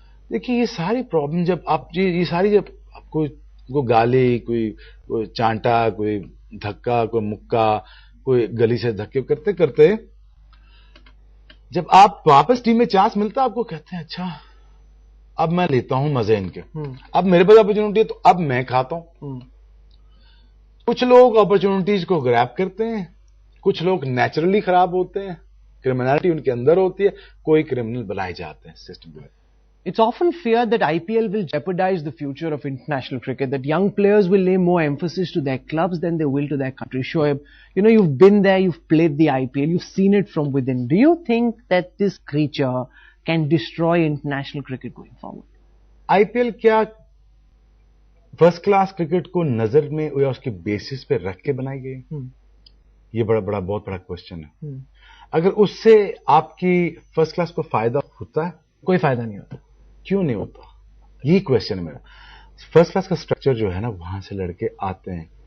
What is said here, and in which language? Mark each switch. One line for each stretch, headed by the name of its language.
Urdu: دیکھیے یہ ساری پرابلم جب آپ, یہ ساری جب آپ کو گالی, کوئی چانٹا, کوئی دھکا, کوئی مکہ, کوئی گلی سے دھکے کرتے کرتے جب آپ واپس ٹیم میں چانس ملتا, آپ کو کہتے ہیں اچھا اب میں لیتا ہوں مزے ان کے, اب میرے پاس اپرچونٹی ہے تو اب میں کھاتا ہوں. کچھ لوگ اپرچونٹیز کو گریب کرتے ہیں, کچھ لوگ نیچرلی خراب ہوتے ہیں, کرمنالٹی ان کے اندر ہوتی ہے, کوئی کرمنل بنائے جاتے ہیں سسٹم میں.
English: It's often feared that IPL will jeopardize the future of international cricket, that young players will lay more emphasis to their clubs than they will to their country. Shoaib, you've been there, you've played the IPL, you've seen it from within. Do you think that this creature can destroy international cricket going forward?
Urdu: IPL کیا first class cricket کو نظر میں یا اس کے basis پہ رکھ کے بنائی گئی؟ یہ بہت بڑا کوشچن ہے. اگر اس سے آپ کی فرسٹ کلاس کو فائدہ ہوتا ہے؟ کوئی فائدہ نہیں ہوتا. کیوں نہیں ہوتا؟ یہی کوشچن ہے میرا. فرسٹ کلاس کا اسٹرکچر جو ہے نا, وہاں سے لڑکے آتے ہیں.